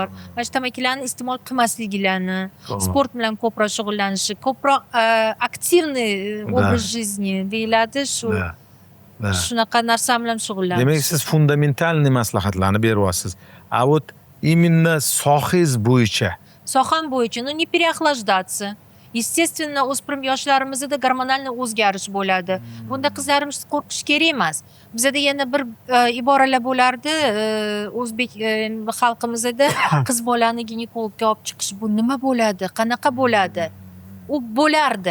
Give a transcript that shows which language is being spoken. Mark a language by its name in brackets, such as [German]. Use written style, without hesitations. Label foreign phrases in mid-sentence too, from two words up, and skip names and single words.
[Uzbek] Mana shu tamakilarni iste'mol qilmasliklarini, sport bilan ko'proq shug'ullanishi, ko'proq [Russian] активный образ жизни [Uzbek] deyiladi, shunaqa narsa bilan shug'ullanamiz. Demak, siz fundamentalniy maslahatlarni beryapsiz. [Russian] A вот именно [Uzbek] sohangiz bo'yicha. Soham bo'yicha, [Russian] не переохлаждаться. естественно [Uzbek] o'spirim yoshlarimizda gormonal o'zgarish bo'ladi. Bunda qizlarimiz qo'rqish kerak emas. Bizada yana bir iboralar bo'lardi, o'zbek xalqimizda qiz bolani ginekologga olib chiqish bu nima bo'ladi, qanaqa bo'ladi? U bo'lardi.